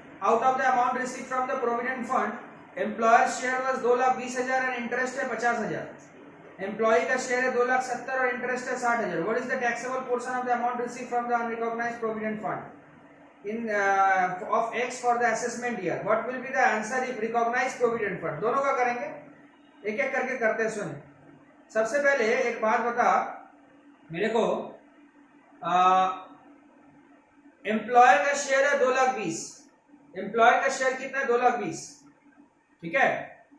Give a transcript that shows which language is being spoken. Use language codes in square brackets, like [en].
[en] Out of the amount receive from the provident fund, employer share was 2,20,000 and interest है 50,000। [hi] Employ का share है 2,70,000 और interest है 60,000। [en] What is the taxable portion of the amount receive from the unrecognised provident fund in of X for the assessment year? What will be the answer if recognized provident fund? [hi] दोनों का करेंगे, एक एक करके करते हैं। सुन, सबसे पहले एक बात बता मेरे को। एम्प्लॉयर का शेयर है 2,20,000। एम्प्लॉयर का शेयर कितना है? 2,20,000, ठीक है।